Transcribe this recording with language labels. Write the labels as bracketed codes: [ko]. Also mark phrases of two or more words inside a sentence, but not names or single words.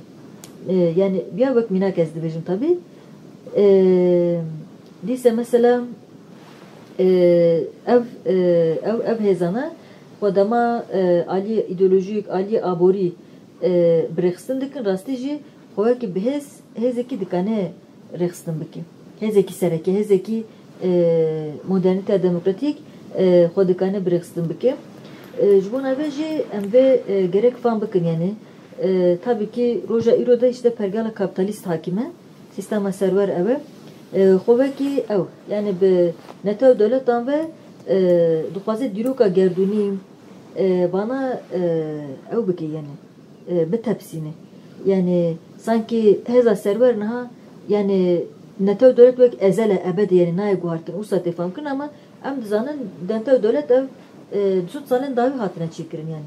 [ku] Yani biya wek mînak ez dibêjim tabii. Dîse mesela ev hêzana xwe dema aliyê îdeolojik, aliyê aborî bi rexistin dikin rastî jî xwe wekî bi hêzekî dikane rexistin bike. Hêzekî serekê, hêzekî modernîteya demokratîk xwe dikane bi rexistin bike. Ji bo navê jî em vê gerek fan bikin yani. [tr] Tabii ki [ku] roja îro de işte pergala kapitalîst hakime. Sistema serwer ew e. Xwe wekî ew yani bi netew dewletan ve dixwaze dîroka gerdûnî bana ew bike yani bitepsîne. Yani sanki hêza serwer niha yani netew dewlet wek ezel e ebed yani nayê guhartin û sa tê fam kirin ama em dizanin netew dewlet ev di salên dawî hatine çêkirin yani.